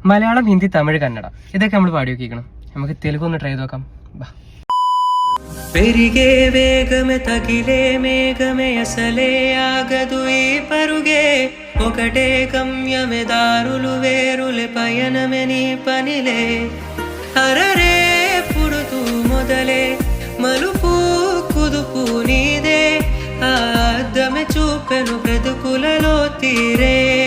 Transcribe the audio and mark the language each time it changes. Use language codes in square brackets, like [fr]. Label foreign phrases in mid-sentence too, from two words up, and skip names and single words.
[ml] മലയാളം, ഹിന്ദി, തമിഴ്, കന്നഡ ഇതൊക്കെ നമ്മൾ പാടി നോക്കിക്കണം. നമുക്ക് തെലുഗു ഒന്ന് ട്രൈ ചെയ്ത് നോക്കാം. [te] పెరిగే వేగమే తగిలే మేఘమే అసలే ఆగదు ఈ పరుగే ఒకటే గమ్యమే దారులు వేరులే పయనమే నీ పనిలే అరరే పుడుతూ మొదలే మలుపు కుదుపు నీదే ఆ అద్దమే చూపెను బ్రతుకులలో తీరే